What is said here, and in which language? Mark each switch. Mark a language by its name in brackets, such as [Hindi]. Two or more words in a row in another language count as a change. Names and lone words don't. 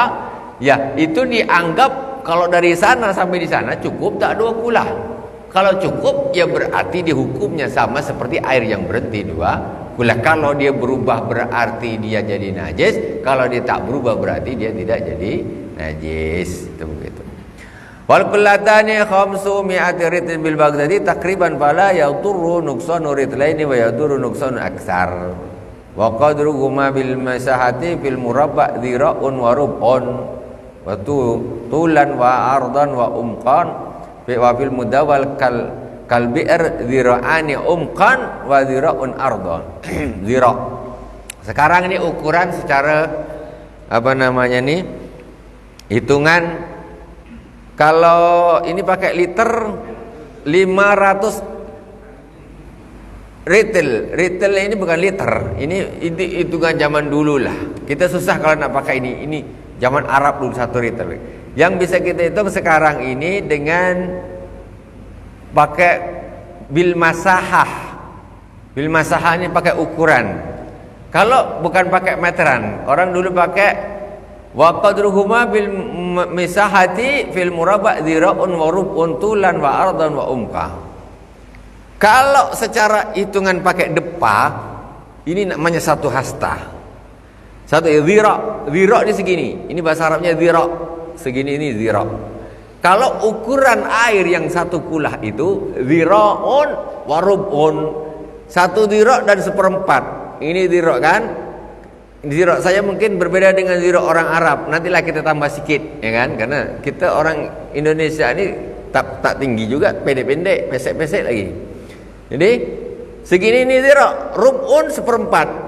[Indonesian] Ya, itu dianggap kalau dari sana sampai di sana cukup tak 2 kulah. Kalau cukup ya berarti dihukumnya sama seperti air yang berhenti 2 kulah. Kalau dia berubah berarti dia jadi najis. Kalau dia tak berubah berarti dia tidak jadi najis. Itu begitu. [Arabic] والقلتان خمسمائة رطل بالبغدادي تقريبا فلا يضر نقصان رطلين ويضر نقصان أكثر وقدرهما بالمساحة في المربع ذراع وربع طولا وعرضا وعمقا وفي المدور كالبئر ذراعان عمقا وذراع عرضا. ذراع'. [Indonesian] Sekarang ini ukuran secara apa namanya nih? Hitungan kalau ini pakai liter 500 retail ini bukan liter, ini hitungan zaman dulu lah. Kita susah kalau nak pakai ini zaman Arab dulu 1 retail. Yang bisa kita hitung sekarang ini dengan pakai [Arabic] بالمساحة. بالمساحة [Indonesian] ini pakai ukuran. Kalau bukan pakai meteran, orang dulu pakai [Arabic] وقدرهما بالمساحة في المربع ذراع وربع طولا وعرضا وعمقا. [Indonesian] Kalau secara hitungan pakai depa, ini namanya 1 hasta. 1 dhira'. Dhira' ini segini. Ini bahasa Arabnya dhira'. Segini ini dhira'. Kalau ukuran air yang 1 kulah itu [Arabic] ذراع وربع. [Indonesian] 1 dhira' dan 1/4. Ini dhira' kan? Dhira' saya mungkin berbeda dengan dhira' orang Arab. Nantilah kita tambah sedikit, ya kan? Karena kita orang Indonesia ini tak tinggi juga, pendek-pendek, pesek-pesek lagi. Jadi segini ini dhira', rub'un 1/4.